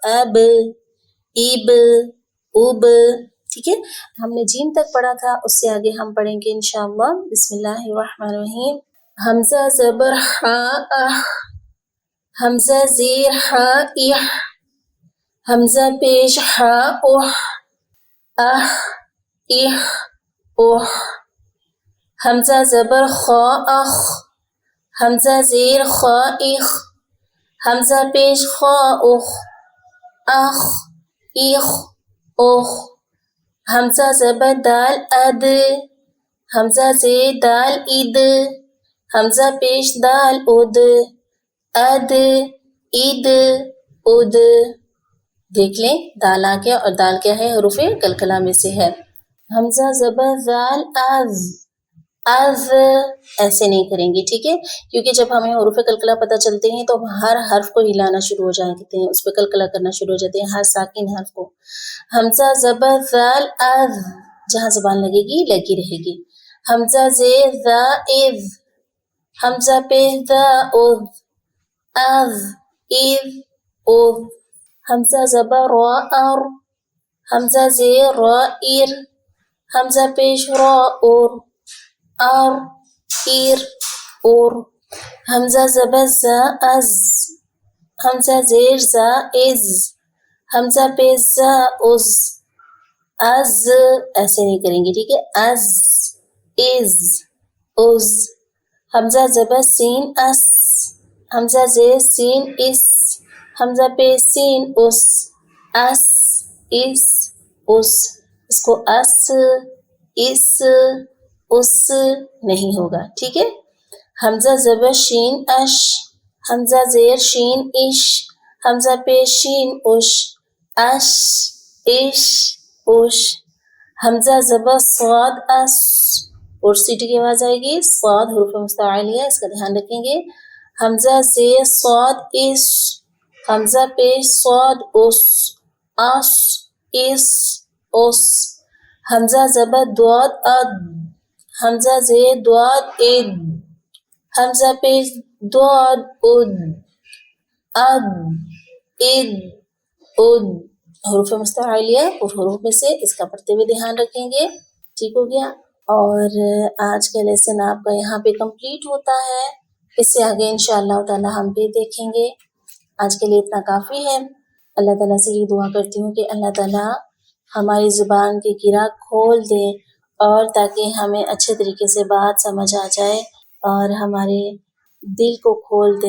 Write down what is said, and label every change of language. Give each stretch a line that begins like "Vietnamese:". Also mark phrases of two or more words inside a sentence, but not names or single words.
Urdu: اب، اب، اب. ٹھیک ہے، ہم نے جیم تک پڑھا تھا، اس سے آگے ہم پڑھیں گے انشاءاللہ.
Arabic: بسم اللہ الرحمن الرحیم.
Urdu: حمزہ زبر حا اح، حمزہ زیر حا اح، حمزہ پیش حا اح، اح اح اح. حمزہ زبر خا اخ، حمزہ زیر خا اخ، حمزہ پیش خا اخ، اخ اخ اخ. حمزہ زبر دال اد، حمزہ زیر دال اد، حمزہ پیش دال اد، اد اد اد. دیکھ لیں دال آ گیا، اور دال کیا ہے؟ حروف قلقلہ میں سے ہے. حمزہ زبر ذال از، از. ایسے نہیں کریں گے، ٹھیک ہے، کیونکہ جب ہمیں حروف قلقلہ پتہ چلتے ہیں تو ہم ہر حرف کو ہلانا شروع ہو جاتے ہیں، اس پہ قلقلہ کرنا شروع ہو جاتے ہیں، ہر ساکن حرف کو. حمزہ زبر ذال از، جہاں زبان لگے گی لگی رہے گی. حمزہ زیر ذا از، حمزہ پہ ذا از، از از از. حمزہ زبر را ار، حمزہ زیر را ار، حمزہ پیش را ار، ار ار ار. حمزہ زبر زا از، حمزہ زیر زا از، حمزہ پیش زا از، از. ایسے نہیں کریں گے، ٹھیک ہے. از از از. حمزہ زبر سین اس، حمزہ زیر سین اس، حمزہ پیش سین اس، اس اس اس. اس کو اس اس اس نہیں ہوگا، ٹھیک ہے. حمزہ زبر شین اش، حمزہ زیر شین اش، حمزہ پیش شین اش، اش اش اش. حمزہ زبر صاد اس، اور سیٹی کی آواز آئے گی. صاد حروف مستعلیہ، اس کا دھیان رکھیں گے. حمزہ زیر صاد اس، حمزہ پیش صاد اس، اس اس اس. حمزہ زبر دواد اد، حمزہ زیر دواد اد، حمزہ پیش دواد اد، اد اد اد. حروف مستعلیہ اور حروف میں سے اس کا پڑھتے ہوئے دھیان رکھیں گے. ٹھیک ہو گیا. اور آج کا لیسن آپ کا یہاں پہ کمپلیٹ ہوتا ہے. اس سے آگے انشاءاللہ تعالی ہم بھی دیکھیں گے. آج کے لیے اتنا کافی ہے. اللہ تعالیٰ سے یہ دعا کرتی ہوں کہ اللہ تعالیٰ ہماری زبان کی گرہ کھول دے، اور تاکہ ہمیں اچھے طریقے سے بات سمجھ آ جائے اور ہمارے دل کو کھول دے.